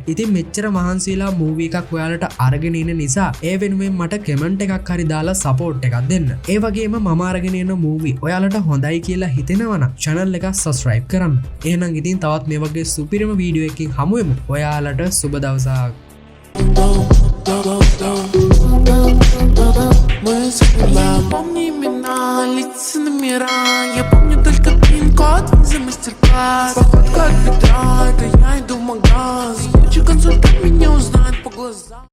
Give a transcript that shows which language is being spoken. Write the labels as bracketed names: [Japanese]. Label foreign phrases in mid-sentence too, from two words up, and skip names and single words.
[Sinhala] ඉතින් මෙච්චර මහන්සි වෙලා මූවි එකක් ඔයාලට අරගෙන ඉන්න නිසා ඒ වෙනුවෙන් මට කමෙන්ට් එකක් හරි දාලා සපෝට් එකක් දෙන්න. ඒ වගේම මම අරගෙන එන මූවි ඔයාලට හොඳයි කියලා හිතෙනවා නම් channel එක subscribe කරන්න. එහෙනම් ඉතින් තවත් මේ වගේ සුපිරිම වීඩියෝ එකකින් හමු වෙමු. ඔයාලට සුබ දවසක්. [Russian] Мы забываем, помни имена, лица номера. Я помню только пин-код за мастер-класс. Походка от бедра, это я иду в магаз. Лучший консультант меня узнает по глазам.